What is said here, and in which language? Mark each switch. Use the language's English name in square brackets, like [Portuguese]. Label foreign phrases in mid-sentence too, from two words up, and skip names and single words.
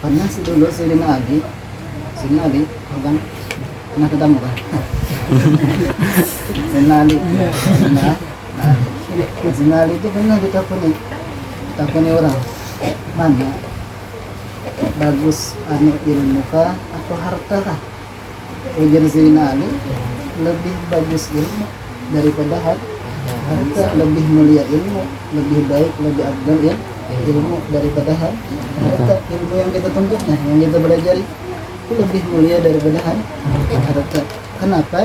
[Indonesian] Karena dulu Sayyidina Ali kan pernah ketemu kan? Sayyidina Ali. Sayyidina Ali itu pernah ditakuni orang, mana bagus ilmu kah atau harta kah? Ujar Sayyidina Ali, lebih bagus ilmu daripada harta, lebih mulia ilmu, lebih baik, lebih afdal ya ilmu daripada harta. Ilmu yang kita tuntutnya, yang kita belajar itu lebih mulia daripada harta. Kenapa?